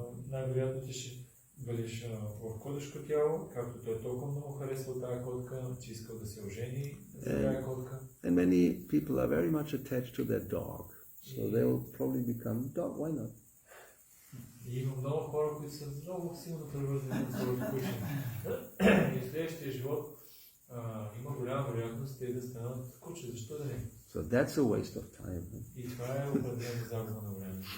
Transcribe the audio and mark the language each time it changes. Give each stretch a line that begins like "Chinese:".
Bulgarian: Най-вероятно ти ще бъдеш в котешко тяло, както той толкова много харесва тази котка, че искал да се ожени за тази котка.
English: And many people are very much attached to their dog, so they will probably become dog. Why not?
Bulgarian: И има много хора, които са много силно привързани към своето куче. И в следващия живот има голяма вероятност те да станат куче. Защо да не?
English: So that's a waste of time.
Bulgarian: И това е определено загуба на време.